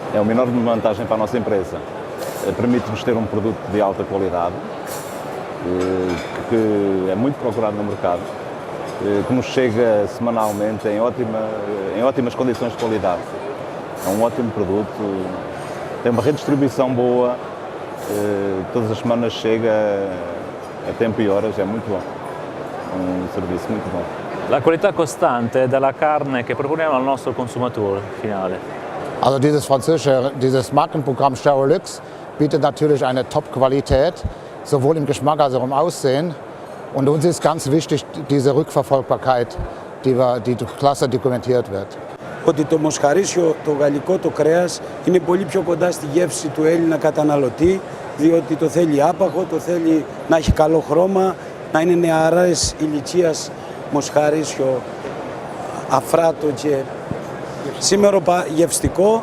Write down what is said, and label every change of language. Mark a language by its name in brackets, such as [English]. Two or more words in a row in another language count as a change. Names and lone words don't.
[Portuguese] uma enorme vantagem para a nossa empresa. Permite-nos ter um produto de alta qualidade, que é muito procurado no mercado, que nos chega semanalmente em ótimas condições de qualidade. É um ótimo produto, tem uma redistribuição boa, todas as semanas chega a tempo e horas, é muito bom, um serviço muito bom. [Italian] La qualità costante della carne che proponiamo al nostro consumatore finale. [German] Also dieses Markenprogramm Sterolux bietet natürlich eine Top-Qualität, sowohl im Geschmack als auch im Aussehen. Und uns ist ganz wichtig diese Rückverfolgbarkeit, die klasse dokumentiert wird. [Greek] Ότι το μοσχαρίσιο, το γαλλικό, το κρέας είναι πολύ πιο κοντά στη γεύση του Έλληνα καταναλωτή, διότι το θέλει άπαχο, το θέλει να έχει καλό χρώμα, να είναι νεαρές ηλικίας μοσχαρίσιο, αφράτο και σήμερα γευστικό.